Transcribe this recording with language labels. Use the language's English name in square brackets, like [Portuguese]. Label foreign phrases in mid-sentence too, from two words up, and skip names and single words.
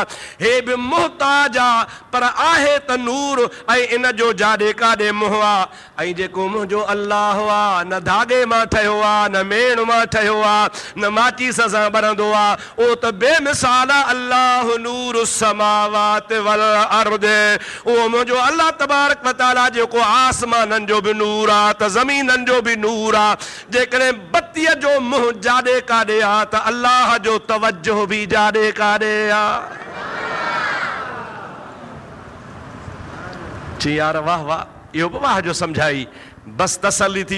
[Sindhi] हे बि मुहताज आहे पर आहे त नूर, ऐं इन जो जाॾे काॾे मुंहुं आहे। ऐं जेको मुंहिंजो अल्लाह आहे न धागे मां ठहियो आहे, न मेण मां ठहियो आहे, न माचीस सां ॿरंदो आहे, उहो त बेमिसाल आहे। [Arabic] الله نور السماوات والأرض, [Sindhi] उहो मुंहिंजो अल्लाह [Arabic] تبارك وتعالى [Sindhi] जेको आसमाननि जो बि नूर आहे त ज़मीननि जो बि नूर आहे। जेकॾहिं बत्तीअ जो मुंहुं जाॾे काॾे आहे त अल्लाह जो तवज्जो बि जाॾे काॾे आहे। चई यार वाह वाह, इहो बि वाह जो सम्झाई, बसि तसली थी।